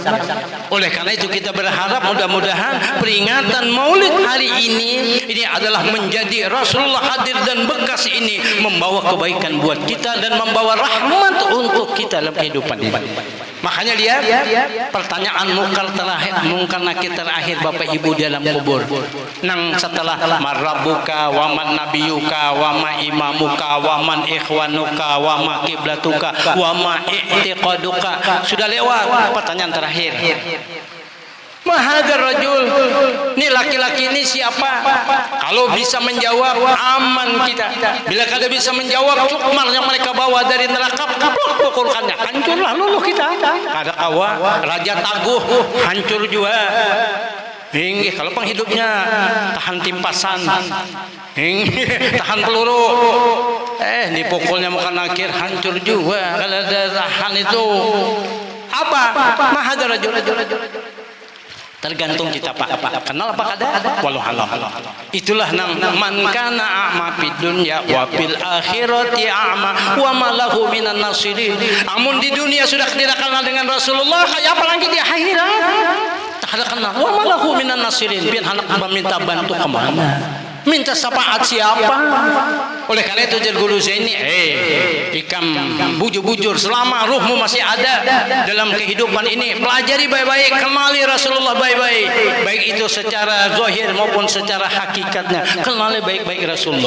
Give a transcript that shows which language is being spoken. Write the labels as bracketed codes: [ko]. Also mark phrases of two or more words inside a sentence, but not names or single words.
[id] Oleh karena itu kita berharap mudah-mudahan peringatan Maulid hari ini adalah menjadi Rasulullah hadir dan bekas ini membawa kebaikan buat kita dan membawa rahmat untuk kita dalam kehidupan ini. Makanya lihat pertanyaan mungkar nakir terakhir Bapak Ibu dalam kubur. [bjn] Nang setelah [ar] من ربك ومن نبيك وما إمامك ومن إخوانك وما قبلتك وما اعتقادك, [bjn] sudah lewat pertanyaan terakhir. [ar] ما هذا الرجل, [id] ini laki-laki ini siapa? [bjn] Kalau bisa menjawab aman kita. Bila kada bisa menjawab cukmar yang mereka bawa dari neraka, pukulkannya, hancurlah luluh kita. Kada kawa raja taguh, hancur juga. [id] Hingga kalau penghidupnya tahan timpasan, tahan peluru, dipukulnya muka nakir, hancur juga. Kalau ada tahan itu apa? [ar] ما هذا الرجل. [bjn] Tergantung kita Pak. Kenal apa kada? Walau halam. Itulah nang [ar] من كان أعمى في الدنيا وفي الآخرة أعمى وما له من ناصرين. [bjn] Amun di dunia sudah tidak kenal dengan Rasulullah, kayak apa lagi di akhirat? [id] Tak ada kenal. [ar] وما له من ناصرين. [bjn] Pian hendak meminta bantu kemana? [id] Minta syafaat siapa? [bjn] Oleh karena itu jadi guru saya ini ikam bujur-bujur selama ruhmu masih ada dalam kehidupan ini, pelajari baik-baik, kenali Rasulullah baik-baik, baik itu secara zahir maupun secara hakikatnya, kenali baik-baik Rasulullah.